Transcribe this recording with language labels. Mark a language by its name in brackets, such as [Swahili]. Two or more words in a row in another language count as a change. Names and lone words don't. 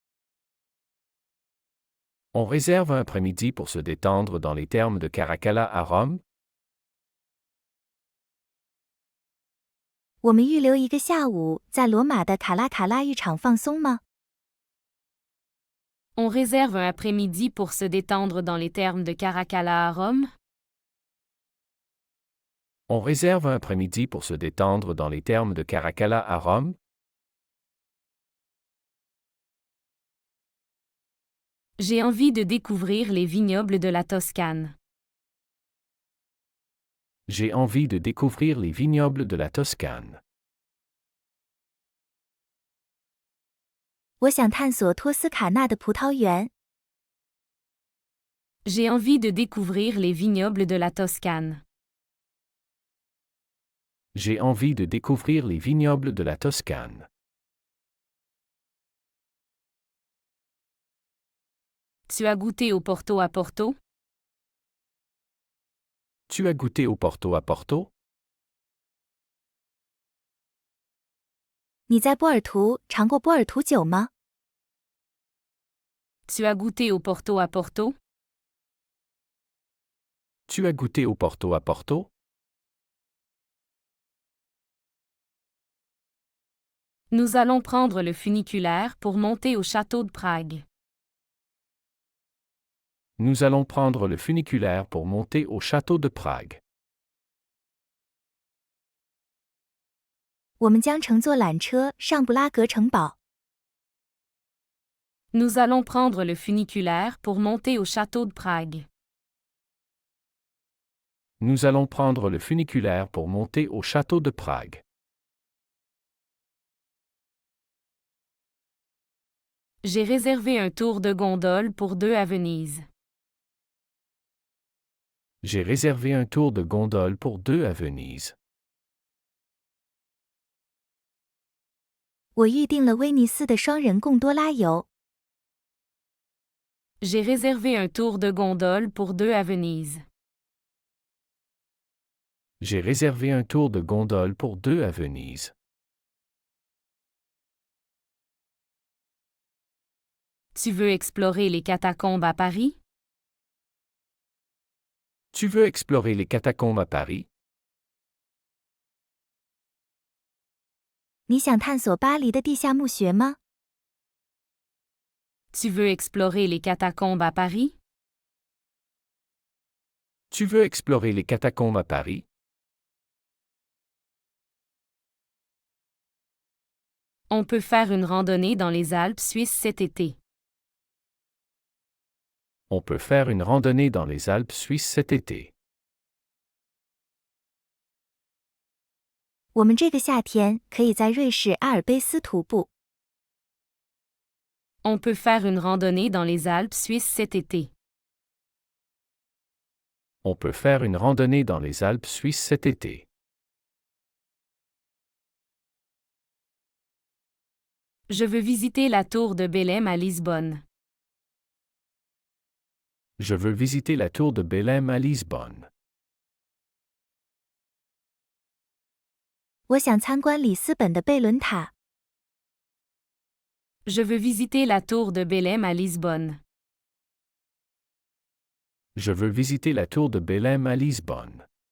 [French] On réserve un après-midi pour se détendre dans les thermes de Caracalla à Rome? [Chinese] 我们预留一个下午在罗马的卡拉卡拉浴场放松吗？ [French] On réserve un après-midi pour se détendre dans les thermes de Caracalla à Rome? On réserve un après-midi pour se détendre dans les thermes de Caracalla à Rome? J'ai envie de découvrir les vignobles de la Toscane. J'ai envie de découvrir les vignobles de la Toscane. [Chinese] 我想探索托斯卡纳的葡萄园。 [French] J'ai envie de découvrir les vignobles de la Toscane. J'ai envie de découvrir les vignobles de la Toscane. Tu as goûté au Porto à Porto? Tu as goûté au Porto à Porto? [Chinese] 你在波尔图尝过波尔图酒吗？ [French] Tu as goûté au Porto à Porto? Tu as goûté au Porto à Porto? Nous allons prendre le funiculaire pour monter au château de Prague. Nous allons prendre le funiculaire pour monter au château de Prague. [Chinese] 我们将乘坐缆车上布拉格城堡。 [French] Nous allons prendre le funiculaire pour monter au château de Prague. Nous allons prendre le funiculaire pour monter au château de Prague. J'ai réservé un tour de gondole pour 2 à Venise. J'ai réservé un tour de gondole pour 2 à Venise. [Chinese] 我预定了威尼斯的双人贡多拉游。 [French] J'ai réservé un tour de gondole pour 2 à Venise. J'ai réservé un tour de gondole pour 2 à Venise. Tu veux explorer les catacombes à Paris? Tu veux explorer les catacombes à Paris? [Chinese] 你想探索巴黎的地下墓穴吗？ [French] Tu veux explorer les catacombes à Paris? Tu veux explorer les catacombes à Paris? On peut faire une randonnée dans les Alpes suisses cet été. On peut faire une randonnée dans les Alpes suisses cet été. [Chinese] 我们这个夏天可以在瑞士阿尔卑斯徒步。 [French] On peut faire une randonnée dans les Alpes suisses cet été. On peut faire une randonnée dans les Alpes suisses cet été. Je veux visiter la tour de Belém à Lisbonne. Je veux visiter la tour de Belém à Lisbonne. [Chinese] 我想参观里斯本的贝伦塔。 [French] Je veux visiter la tour de Belém à Lisbonne. Je veux visiter la tour de Belém à Lisbonne.